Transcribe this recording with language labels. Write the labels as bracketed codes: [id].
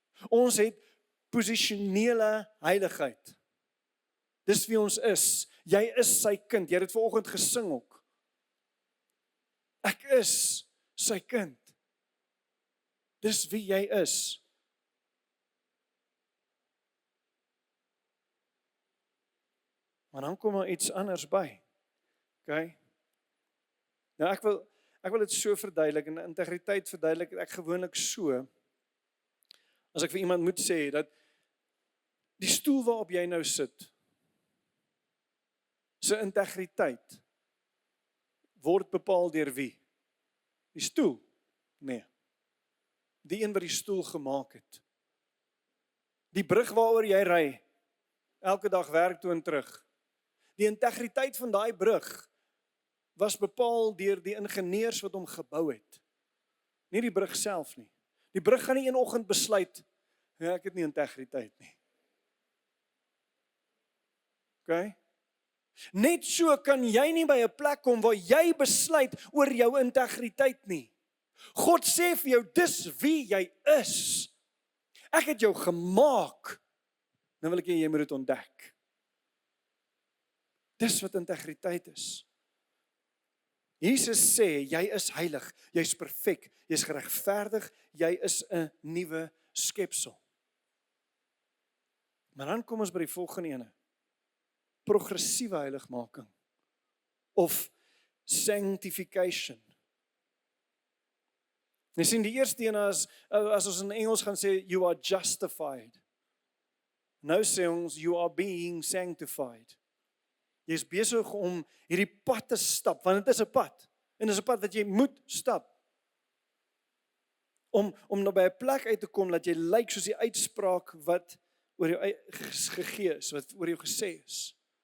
[af] Ons het posisionele heiligheid. Dis wie ons is. Jy is sy kind. Jy het dit vanoggend gesing ook. Ek is sy kind. Dis wie jy is. Maar dan kom iets anders by. OK? Nou ek wil dit so verduidelik en integriteit verduidelik ek gewoonlik so. As ek vir iemand moet sê dat die stoel waarop jy nou sit, se integriteit word bepaal deur wie? Die stoel? Nee. Die een wat die stoel gemaak het. Die brug waaroor jy ry, elke dag werk toe en terug. Die integriteit van daai brug was bepaal deur die ingenieurs wat hom gebou het. Nie die brug self nie. Die brug gaan nie een oggend besluit, ja, ek het nie integriteit nie. OK? Net so kan jy nie by 'n plek kom waar jy besluit oor jou integriteit nie. God sê vir jou, dis wie jy is. Ek het jou gemaak. Nou wil ek jy moet dit ontdek. Dis wat integriteit is. Jesus sê, jy is heilig, jy's perfek, jy's geregverdig, jy is 'n nuwe skepsel. Maar dan kom ons by die volgende ene. Progressiewe heiligmaking of sanctification. Jy sien die eerste een as ons in Engels gaan sê [en] you are justified. [af] Nou sê ons [en] you are being sanctified. [af] Jy is besig om hierdie pad te stap want dit is 'n pad en dit is 'n pad wat jy moet stap. Om nou by 'n plek uit te kom dat jy lyk soos die uitspraak wat oor jou gegee is, wat oor jou gesê is.